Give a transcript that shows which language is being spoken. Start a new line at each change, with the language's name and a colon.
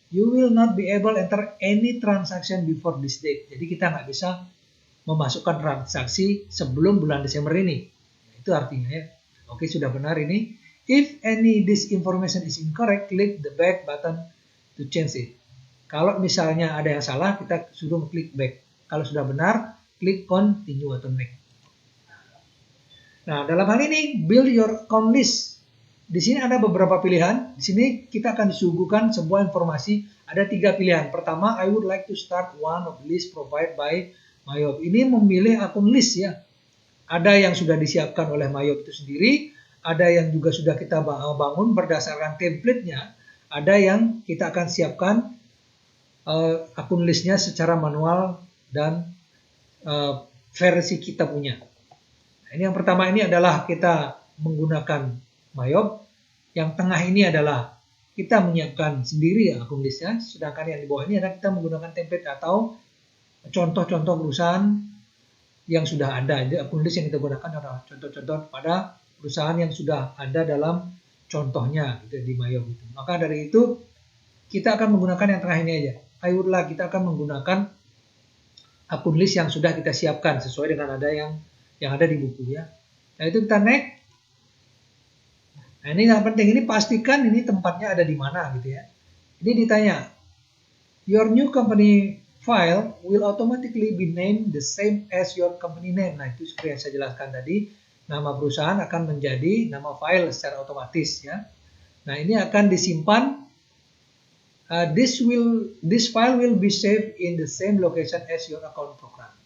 English: You will not be able to enter any transaction before this date.
Indonesian: Jadi kita nggak bisa memasukkan transaksi sebelum bulan Desember ini. Itu artinya ya. Oke sudah benar ini.
English: If any this information is incorrect, click the back button to change it.
Indonesian: Kalau misalnya ada yang salah, kita suruh klik back. Kalau sudah benar, klik continue atau next. Nah, dalam hal ini,
English: build your account list.
Indonesian: Di sini ada beberapa pilihan. Di sini kita akan disuguhkan sebuah informasi. Ada 3 pilihan. Pertama,
English: I would like to start one of the list provided by Mayop.
Indonesian: Ini memilih akun list ya. Ada yang sudah disiapkan oleh Mayop itu sendiri. Ada yang juga sudah kita bangun berdasarkan template-nya. Ada yang kita akan siapkan akun listnya secara manual dan versi kita punya. Nah, ini yang pertama ini adalah kita menggunakan Mayop. Yang tengah ini adalah kita menyiapkan sendiri akun listnya. Sedangkan yang di bawah ini adalah kita menggunakan template atau contoh-contoh perusahaan yang sudah ada. Jadi akun list yang kita gunakan adalah contoh-contoh pada perusahaan yang sudah ada dalam contohnya gitu, di Mayop itu. Maka dari itu kita akan menggunakan yang tengah ini aja. Kita akan menggunakan akun list yang sudah kita siapkan sesuai dengan ada yang ada di buku ya. Nah, itu kita next. Nah, ini yang penting, ini pastikan ini tempatnya ada di mana gitu ya. Ini ditanya,
English: your new company file will automatically be named the same as your company name.
Indonesian: Nah, itu seperti yang saya jelaskan tadi, nama perusahaan akan menjadi nama file secara otomatis ya. Nah, ini akan disimpan.
English: This file will be saved in the same location as your account program.